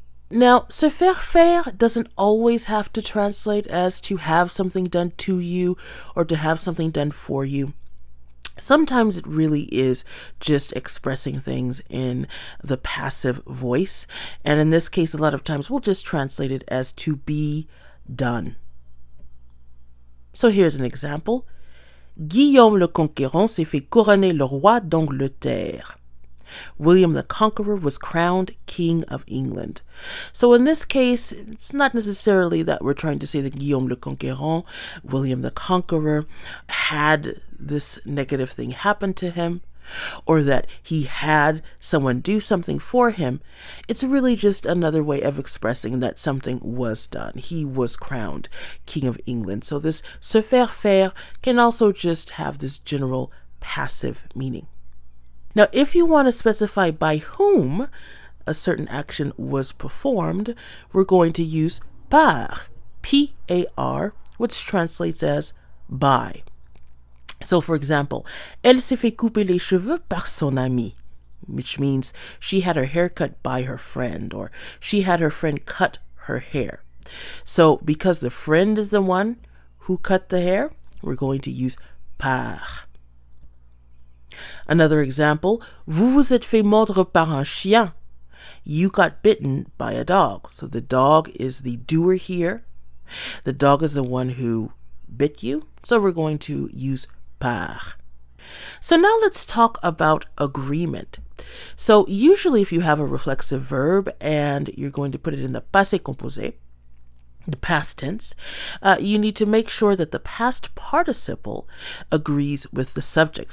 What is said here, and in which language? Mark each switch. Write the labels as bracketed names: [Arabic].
[English] Now, se faire faire doesn't always have to translate as to have something done to you or to have something done for you. Sometimes it really is just expressing things in the passive voice. And in this case, a lot of times we'll just translate it as to be done. So here's an example. [French] Guillaume le Conquérant s'est fait couronner le roi d'Angleterre. [English] William the Conqueror was crowned King of England. So in this case, it's not necessarily that we're trying to say that Guillaume le Conquérant, William the Conqueror, had this negative thing happen to him, or that he had someone do something for him. It's really just another way of expressing that something was done. He was crowned King of England. So this se faire faire can also just have this general passive meaning. Now, if you want to specify by whom a certain action was performed, we're going to use par, P-A-R, which translates as by. So, for example, [French] elle s'est fait couper les cheveux par son ami, [English] which means she had her hair cut by her friend, or she had her friend cut her hair. So, because the friend is the one who cut the hair, we're going to use par. Another example, [French] vous vous êtes fait mordre par un chien. [English] You got bitten by a dog. So the dog is the doer here. The dog is the one who bit you. So we're going to use par. So now let's talk about agreement. So usually if you have a reflexive verb and you're going to put it in the passé composé, the past tense, you need to make sure that the past participle agrees with the subject.